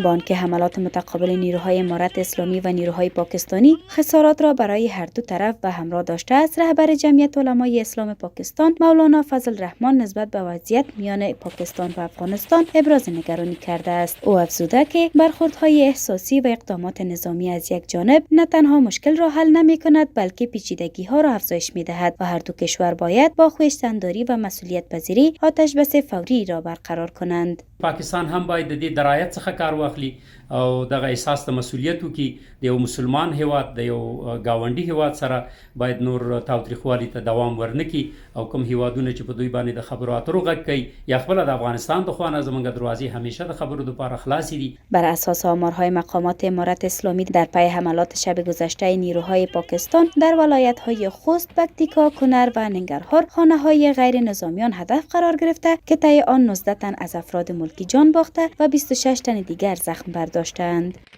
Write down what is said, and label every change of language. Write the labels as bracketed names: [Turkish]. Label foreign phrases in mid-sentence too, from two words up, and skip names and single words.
[Persian] با آنکه حملات متقابل نیروهای امارت اسلامی و نیروهای پاکستانی خسارات را برای هر دو طرف به همراه داشته است، رهبر جمعیت علمای اسلام پاکستان مولانا فضل الرحمن نسبت به وضعیت میان پاکستان و افغانستان ابراز نگرانی کرده است. او افزوده که برخوردهای احساسی و اقدامات نظامی از یک جانب نه تنها مشکل را حل نمی‌کند بلکه پیچیدگی‌ها را افزایش می‌دهد و هر دو کشور باید با خویشتنداری و مسئولیت پذیری آتش بس فوری را برقرار کنند. [Pashto] پاکستان هم باید د دې درایت څخه کار واخلي او دغه احساس د مسؤلیت وکړي. د یو مسلمان هیواد د یو گاونډي هیواد سره باید نور تاوتریخوالي ته دوام ورنکړي او کوم هیوادونه چې په دوی باندې د خبرو اترو غږ کوي یا خپل د افغانستان د خوانه زمونږ دروازې همیشه د خبرو لپاره خلاصې دي. [Persian] بر اساس آمارهای مقامات امارت اسلامی در پی حملات شب گذشته نیروهای پاکستان در ولایت‌های خوست، پکتیکا، کنر و ننگرهار خانه‌های غیر نظامیان هدف قرار گرفته که طی آن 19 تن از افراد ملکی جان باخته و 26 تن دیگر زخم برداشتند.